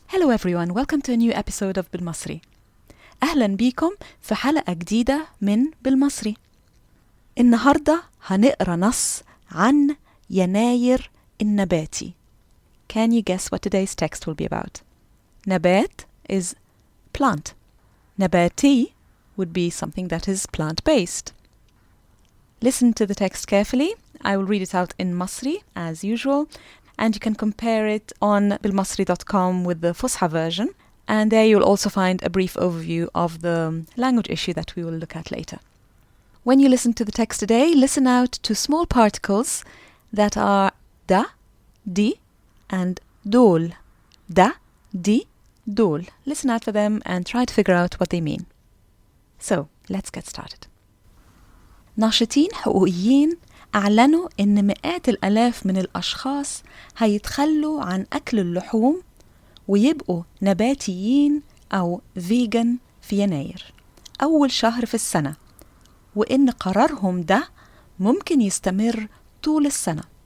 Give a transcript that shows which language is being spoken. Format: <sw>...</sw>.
<en>everyone, welcome to a new episode of Bilmasri.</en> <ar>أهلا بيكم في حلقة جديدة من بالمصري. النهارده هنقرأ نص عن يناير النباتي.</ar> <en>Can you guess what today's text will be about? نبات is plant. نباتي would be something that is plant-based. Listen to the text carefully. I will read it out in Masri as usual, and you can compare it on bilmasri.com with the Fusha version, and there you'll also find a brief overview of the language issue that we will look at later. When you listen to the text today, listen out to small particles that are da, di, and dol. Da, di, dol. Listen out for them and try to figure out what they mean. So, let's get started.</en> <ar>ناشطين حقوقيين أعلنوا إن مئات الآلاف من الأشخاص هيتخلوا عن أكل اللحوم ويبقوا نباتيين أو فيجن في يناير أول شهر في السنة، وإن قرارهم ده ممكن يستمر طول السنة.</ar>